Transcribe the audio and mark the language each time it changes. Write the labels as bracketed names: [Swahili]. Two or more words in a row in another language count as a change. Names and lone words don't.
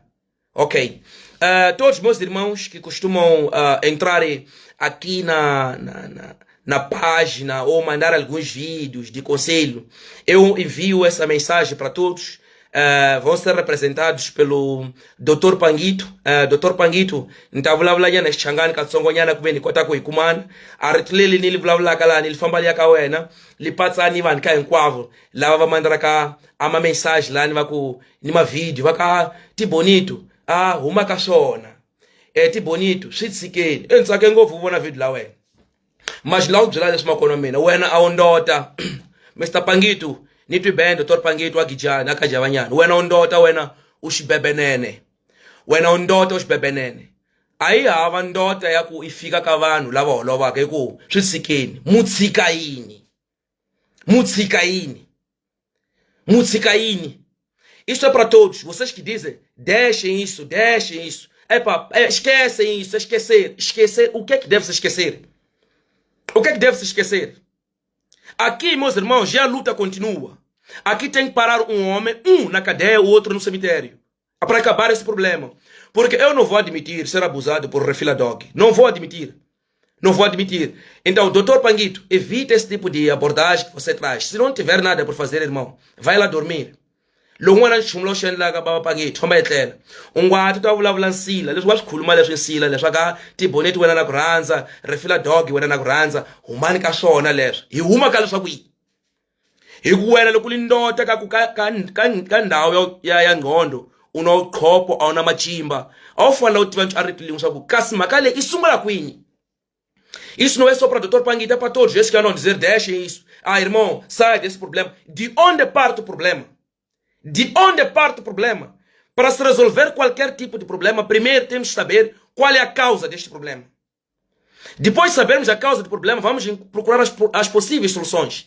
[Portuguese] Ok. Todos os meus irmãos que costumam entrar aqui na página ou mandar alguns vídeos de conselho, eu envio essa mensagem para todos. Vão ser representados pelo Dr. Panguito. Dr. [Tsonga] Panguito, nitavula nyana Xangana katsongonyana kubeni kota kuikumana aritleli nilivula kala nilifambalia kawena lipatsa ni vanhu ka hinkwavo lava va mandraka ama message la ni ma video vaka ti bonito huma ka swona ti bonito swi tshikeni endzake ngopfu u vona video la wena mas la u byela leswi makono mina wena a undota Mr. Panguito ni twi bend Dr. Panguito wa Gijana ka Javanyana wena undota wena u xibebenene wena undota u xibebenene ayi hava ndota ya ku ifika ka vanhu lava holovaka hiku swi tshikeni mutsika yini [Portuguese] isso é para todos vocês que dizem deixem isso esquecem isso, esquecer o que é que deve se esquecer? O que é que deve se esquecer? Aqui, meus irmãos, já a luta continua. Aqui tem que parar um homem, um na cadeia, o outro no cemitério, para acabar esse problema. Porque eu não vou admitir ser abusado por Refila Dog. Não vou admitir. Então, Dr. Panguito, evite esse tipo de abordagem que você traz. Se não tiver nada por fazer, irmão, vai lá dormir. [Tsonga] Longwana chumlo shenla ka baba Panguito hamba etlela ungwathi ta vulavula nsila leswi wa swikhuluma leswi nsila leswi ka tiboneti wena na ku rhandza Refila Dog wena na ku rhandza humani ka swona leswi hi huma ka leswaku hi ku wena loko lindota ka ndhawu ya nghondo una uqhopho a una machimba a u fanele u tiva ntswaritli leswaku kasi mhaka leyi i sungula kwini. [Portuguese] Isso não é só para Dr. Panguito, é para todos esses que não dizer deixem isso. Irmão, sai desse problema. De onde parte o problema? Para se resolver qualquer tipo de problema, primeiro temos que saber qual é a causa deste problema. Depois de sabermos a causa do problema, vamos procurar as possíveis soluções.